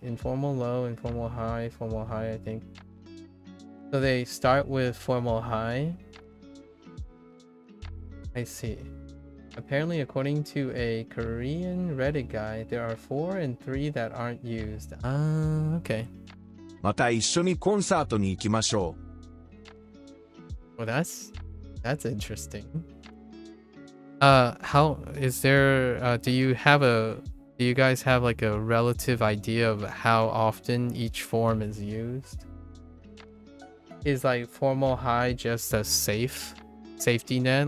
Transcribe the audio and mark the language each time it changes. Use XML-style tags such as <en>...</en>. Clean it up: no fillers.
<en>Informal low, informal high, I think. So they start with formal high. I see. Apparently, according to a Korean Reddit guide, there are 4 and 3 that aren't used. Okay.</en> <ja>また一緒にコンサートに行きましょう。</ja> <en>Well, that's interesting. How is there? Do you guys have like a relative idea of how often each form is used? Is like formal high just a safety net?</en>